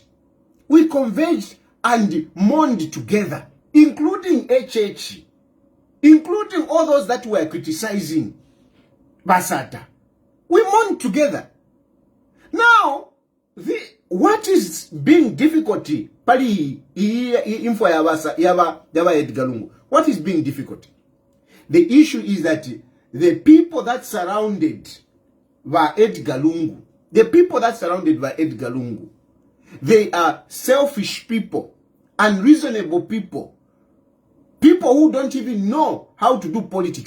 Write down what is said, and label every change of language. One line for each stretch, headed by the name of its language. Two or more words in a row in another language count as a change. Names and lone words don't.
English: We converged and mourned together, including HH, including all those that were criticizing Basata. We mourned together. Now, what is being difficulty?
Bemba: Pali info yaba Edgar Lungu.
English: What is being difficult? The issue is that the people that surrounded Edgar Lungu, they are selfish people, unreasonable people, people who don't even know how to do politics.